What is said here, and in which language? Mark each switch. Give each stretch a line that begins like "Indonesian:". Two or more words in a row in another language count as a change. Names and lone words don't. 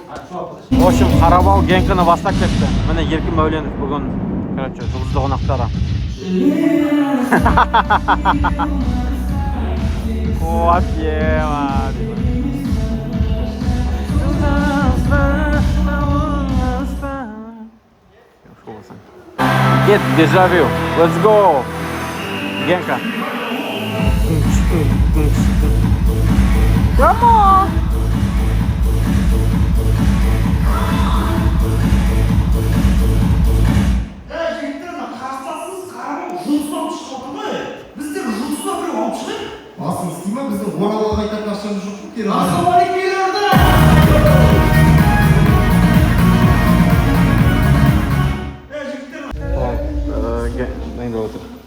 Russian: В общем,
Kazakh: Қарабал генкіні бастап кетті. Міне Еркін Мәуленов бүгін, короче, жұлдызды қонақтары.
English: Get дежавю. Let's go. Генка. Come on.
Kazakh: Басын істейме, біздің Оралға қайтатын ақшамыз жоқ қой. Дайындалып отыр.